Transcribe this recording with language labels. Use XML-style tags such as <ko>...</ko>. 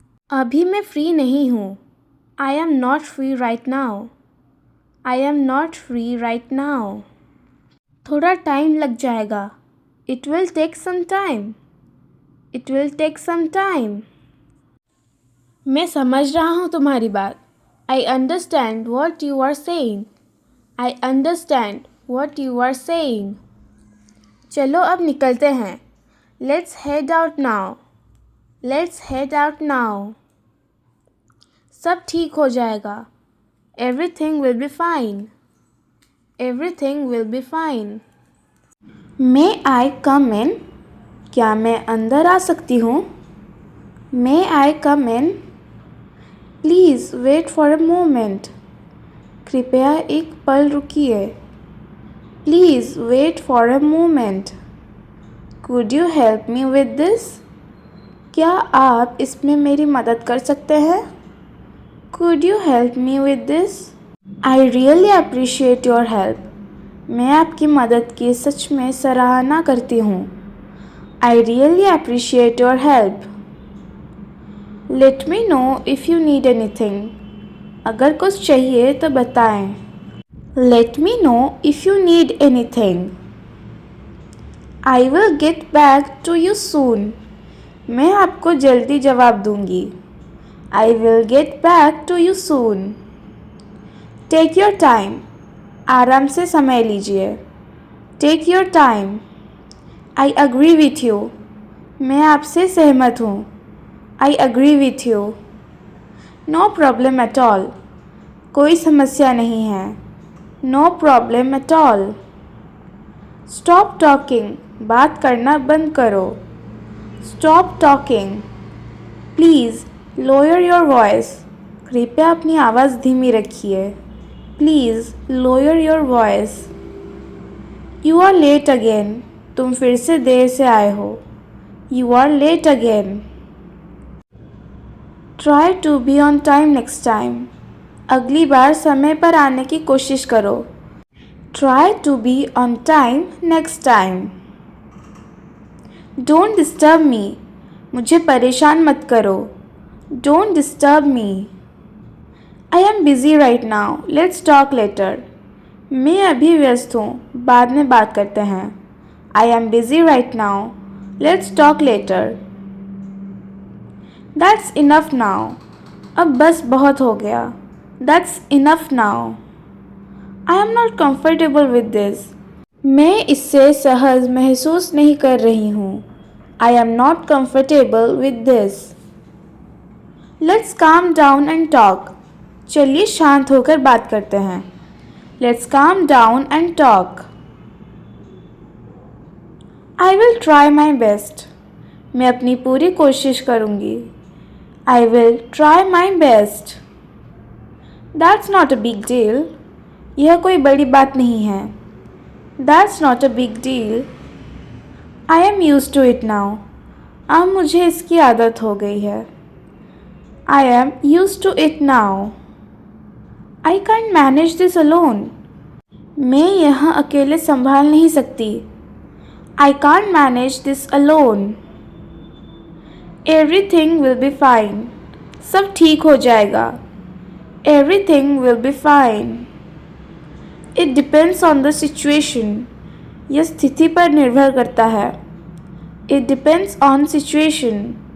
<hi>अभी मैं फ्री नहीं हूँ.</hi> <en>I am not free right now. I am not free right now.</en> <hi>थोड़ा टाइम लग जाएगा.</hi> <en>It will take some time. It will take some time.</en> <hi>मैं समझ रहा हूँ तुम्हारी बात.</hi> <en>I understand what you are saying. I understand what you are saying.</en> <hi>चलो अब निकलते हैं.</hi> <en>Let's head out now. Let's head out now.</en> <hi>सब ठीक हो जाएगा.</hi> <en>Everything will be fine. Everything will be fine. May I come in?</en> <hi>क्या मैं अंदर आ सकती हूँ?</hi> <en>May I come in? Please wait for a moment.</en> <hi>कृपया एक पल रुकिए.</hi> <en>Please wait for a moment. Could you help me with this?</en> <hi>क्या आप इसमें मेरी मदद कर सकते हैं?</hi> <en>Could you help me with this? I really appreciate your help.</en> <hi>मैं आपकी मदद की सच में सराहना करती हूँ.</hi> <en>I really appreciate your help. Let me know if you need anything.</en> <hi>अगर कुछ चाहिए तो बताएं.</hi> <en>Let me know if you need anything. I will get back to you soon.</en> <hi>मैं आपको जल्दी जवाब दूंगी.</hi> <en>I will get back to you soon. Take your time.</en> <hi>आराम से समय लीजिए.</hi> <en>Take your time. I agree with you.</en> <hi>मैं आपसे सहमत हूँ.</hi> <en>I agree with you. No problem at all.</en> <hi>कोई समस्या नहीं है.</hi> <en>No problem at all. Stop talking.</en> <hi>बात करना बंद करो.</hi> <en>Stop talking. Please lower your voice.</en> <hi>कृपया अपनी आवाज़ धीमी रखिए.</hi> <en>Please lower your voice. You are late again.</en> <hi>तुम फिर से देर से आए हो.</hi> <en>You are late again. Try to be on time next time.</en> <hi>अगली बार समय पर आने की कोशिश करो.</hi> <en>Try to be on time next time. Don't disturb me.</en> <hi>मुझे परेशान मत करो.</hi> <en>Don't disturb me. I am busy right now. Let's talk later.</en> <hi>मैं अभी व्यस्त हूँ. बाद में बात करते हैं.</hi> <en>I am busy right now. Let's talk later. That's enough now.</en> <hi>अब बस बहुत हो गया.</hi> <en>That's enough now. I am not comfortable with this.</en> <hi>मैं इससे सहज महसूस नहीं कर रही हूँ.</hi> <en>I am not comfortable with this. Let's calm down and talk.</en> <hi>चलिए शांत होकर बात करते हैं.</hi> <en>Let's calm down and talk. I will try my best.</en> <hi>मैं अपनी पूरी कोशिश करूँगी.</hi> <en>I will try my best. That's not a big deal.</en> <hi>यह कोई बड़ी बात नहीं है.</hi> <en>That's not a big deal. I am used to it now.</en> <hi>अब मुझे इसकी आदत हो गई है.</hi> <en>I am used to it now. I can't manage this alone.</en> <hi>मैं यह अकेले संभाल नहीं सकती.</hi> <en>I can't manage this alone. Everything will be fine.</en> <hi>सब ठीक हो जाएगा.</hi> <en>Everything will be fine. It depends on the situation.</en> <hi>यह स्थिति पर निर्भर करता है.</hi> <en>It depends on situation.</en>